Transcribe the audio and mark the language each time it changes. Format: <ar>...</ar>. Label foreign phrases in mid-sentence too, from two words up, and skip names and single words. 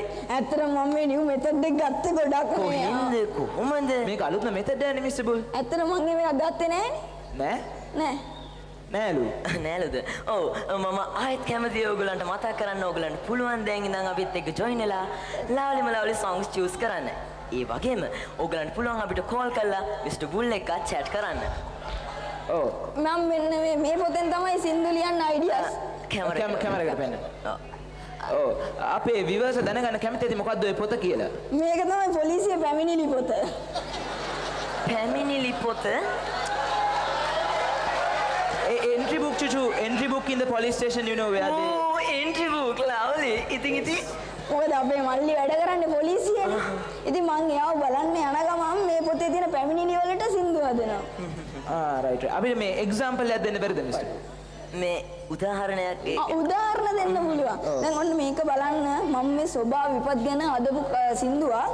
<si>ඇත්තටම මම මේ</si> <en>new method</en> <si>එක ගත්තේ ගොඩක් කොහොමද? මේක අලුත්ම method එකනේ Mr. Bull. ඇත්තටම මම මේක ගත්තේ නෑනේ. නෑලුද? ඔව් මම ආයෙත් කැමතියි ඔයගලන්ට මතක් කරන්න ඔයගලන්ට පුළුවන් දැන් ඉඳන් අපිත් එක්ක join වෙලා</si> <en>lovely songs choose</en> <si>කරන්න. ඒ වගේම ඔයගලන්ට පුළුවන් අපිට call කරලා Mr. Bull එක්ක chat කරන්න. ඔව් මම මෙන්න මේ පොතෙන් තමයි සින්දු ලියන්න ideas. කැමරාවට පෙන්න. ඔව් අපේ viewers දැනගන්න කැමතිද මොකද්ද ඔය පොත කියලා? මේක තමයි පොලිසිය පැමිණිලි පොත. පැමිණිලි පොත?</si> <en>Entry book chuchu, entry book in the police station, you know where they... Oh, entry book, lovely.</en> <si>ඉතින් මොකද අපේ මල්ලි වැඩ කරන්නේ පොලිසියනේ. ඉතින් මං එයාව බලන්න යන ගමන් මේ පොතේ තියෙන පැමිණිලි වලට සින්දු හදනවා. right. අපි මේ example එකක් දෙන්න බැරිද මිස්ටර්? මේ උදාහරණයක් උදාහරණ දෙන්න පුළුවන්. දැන් ඔන්න මේක බලන්න මම මේ ස්වභාව විපත් ගැන හදපු සින්දුවක්.</si>